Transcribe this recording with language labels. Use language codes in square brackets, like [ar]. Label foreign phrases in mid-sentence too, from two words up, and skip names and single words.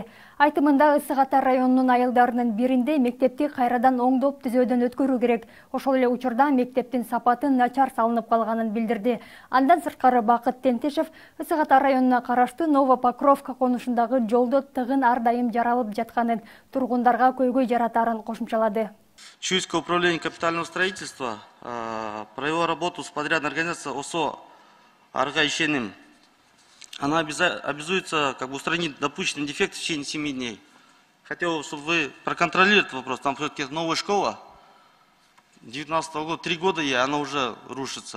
[ky] Айтымында Ысык Ата районунун айылдарынын биринде мектепти кайрадан оңдоп түзөөдөн өткөрүү керек. Ошол эле учурда мектептин сапаты начар салынып калганын билдирди. Андан сырткары Бакыт Тентишев Ысык Ата районуна караштуу Новопокровка конушундагы жолдо тыгын ар дайым жаралып жатканын, тургундарга көйгөй жаратарын кошумчалады. [ru] Чуйское управление капитального строительства провело работу с подрядной организацией ОСО Арга Ищеним. Она обязуется устранить допущенный дефект в течение 7 дней. Хотел, чтобы вы проконтролировали этот вопрос. Там все-таки новая школа. 19 года, 3 года ей, она уже рушится.